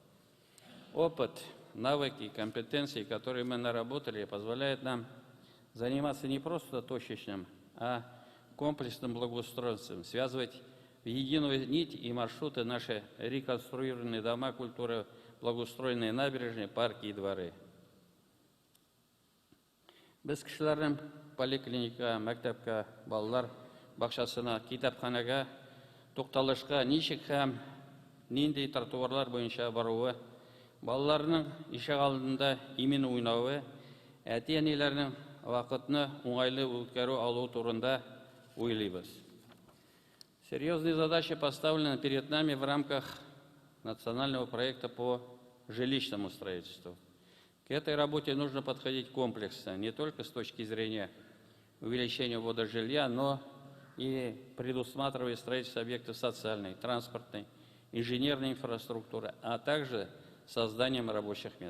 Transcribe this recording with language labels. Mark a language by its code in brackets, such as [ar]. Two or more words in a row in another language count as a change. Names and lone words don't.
[ru] Опыт, навыки, компетенции, которые мы наработали, позволяют нам заниматься не просто точечным, а комплексным благоустройством, связывать в единую нить и маршруты наши реконструированные дома культуры, благоустроенные набережные, парки и дворы. [tt] Без кешеләрнең поликлиника, мәктәпкә, балалар бакчасына, китапханәгә тоқталышқа ничек һәм нинди тротуарлар бойынша баруы, балаларның ишек алдында имен уйнауы, әти-әниләрнең вакытны уңайлы үткәрү алу турында уйлыйбыз. [ru] Серьезные задачи поставлены перед нами в рамках национального проекта по жилищному строительству. К этой работе нужно подходить комплексно, не только с точки зрения увеличения ввода жилья, но и предусматривая строительство объектов социальной, транспортной, инженерной инфраструктуры, а также созданием рабочих мест.